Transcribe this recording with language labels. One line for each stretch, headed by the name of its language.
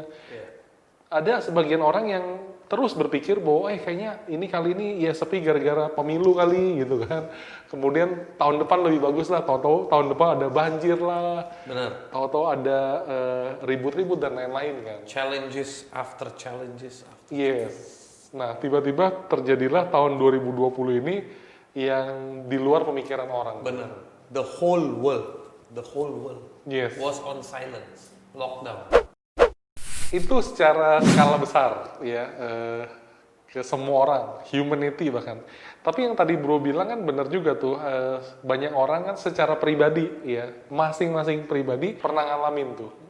Indonesian: Iya. Ada sebagian orang yang terus berpikir bahwa kayaknya kali ini ya sepi gara-gara pemilu kali gitu kan. Kemudian tahun depan lebih bagus lah, tahu-tahu tahun depan ada banjir lah, Benar. tahu-tahu ada ribut-ribut dan lain-lain kan.
English: Challenges after challenges after. Yes.
Indonesian: Nah, tiba-tiba terjadilah tahun 2020 ini yang di luar pemikiran orang. Benar.
English: The whole world Yes. was on silence, lockdown.
Indonesian: Itu secara skala besar ya, ke semua orang, humanity bahkan. Tapi yang tadi bro bilang kan benar juga tuh, banyak orang kan secara pribadi ya, masing-masing pribadi pernah ngalamin tuh.